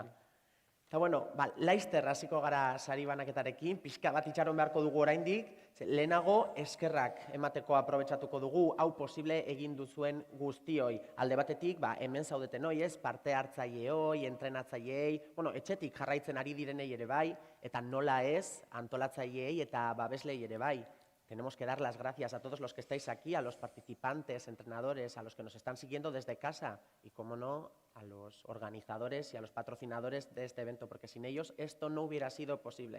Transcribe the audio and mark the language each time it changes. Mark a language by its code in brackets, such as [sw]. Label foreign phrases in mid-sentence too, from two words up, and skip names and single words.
[eu] Eta laizter hasiko gara sari banaketarekin, pixka bat itxaron beharko dugu oraindik, lehenago eskerrak emateko aprobetxatuko dugu, hau posible egin duzuen guztioi. Alde batetik, hemen zaudeten hoi ez, parte hartzaileoi, entrenatzaileei, etxetik jarraitzen ari direnei ere bai, eta nola ez, antolatzaileei eta babeslei ere bai. [es] Tenemos que dar las gracias a todos los que estáis aquí, a los participantes, entrenadores, a los que nos están siguiendo desde casa y, como no, a los organizadores y a los patrocinadores de este evento, porque sin ellos esto no hubiera sido posible.